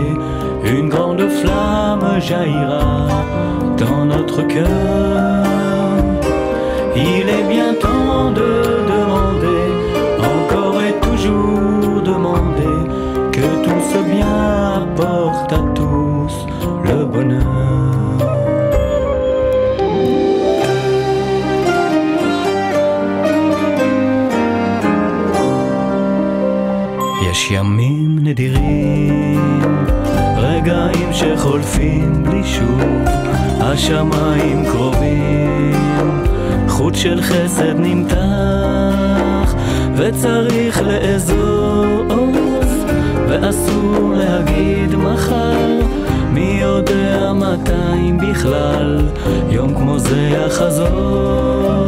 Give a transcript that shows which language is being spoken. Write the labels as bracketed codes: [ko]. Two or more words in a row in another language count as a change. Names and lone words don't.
[fr] Une grande flamme jaillira dans notre cœur. Il est bien temps de demander, encore et toujours demander, que tout ce bien apporte à tous le bonheur. [he] יש ימים נדירים, רגעים שחולפים בלי שוב, השמיים קרובים, חוט של חסד נמתח, וצריך לאזוז, ואסור להגיד מחר, מי יודע מתי אם בכלל יום כמו זה יחזור.